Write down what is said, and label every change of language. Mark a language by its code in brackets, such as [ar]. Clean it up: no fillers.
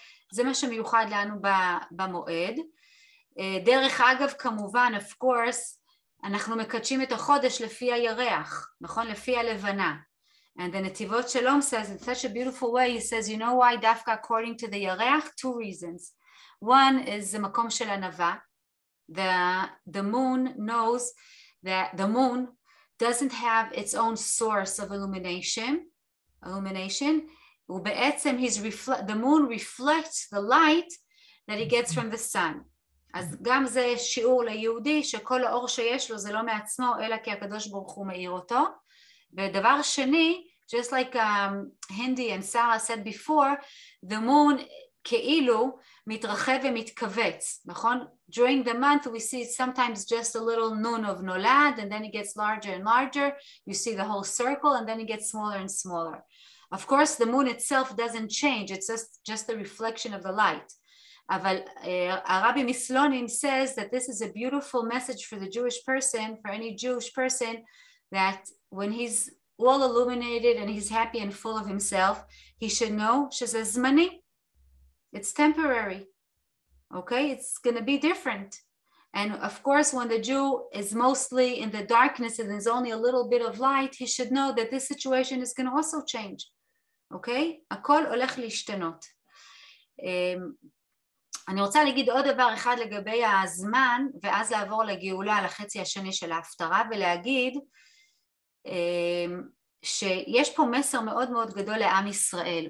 [he] זה מה שמיוחד לנו במועד. דרך אגב, כמובן, of course, אנחנו מקדשים את החודש לפי הירח, נכון? לפי הלבנה. [en] And the Netivot Shalom says in such a beautiful way, he says, you know why דווקא according to the ירח? 2 reasons. One is the מקום של ענווה. The moon knows that the moon doesn't have its own source of illumination. ובעצם the moon reflects the light that it gets from the sun. [he] אז גם זה שיעור ליהודי שכל האור שיש לו זה לא מעצמו אלא כי הקדוש ברוך הוא מאיר אותו. [en] ודבר שני, just like Hindi and Sarah said before, the moon כאילו מתרחב ומתכווץ, נכון? During the month we see sometimes just a little nun of nolad and then it gets larger and larger. You see the whole circle and then it gets smaller and smaller. Of course the moon itself doesn't change, it's just the reflection of the light. אבל הרבי מסלונים says that this is a beautiful message for the Jewish person, for any Jewish person, that when he's all illuminated and he's happy and full of himself, he should know שזה זמני. It's temporary. Okay, it's going to be different. And of course, when the Jew is mostly in the darkness and there's only a little bit of light, he should know that this situation is going to also change. [he] Okay? הכל הולך להשתנות. אני רוצה להגיד עוד דבר אחד לגבי הזמן, ואז לעבור לגאולה לחצי השני של ההפטרה, ולהגיד שיש פה מסר מאוד מאוד גדול לעם ישראל.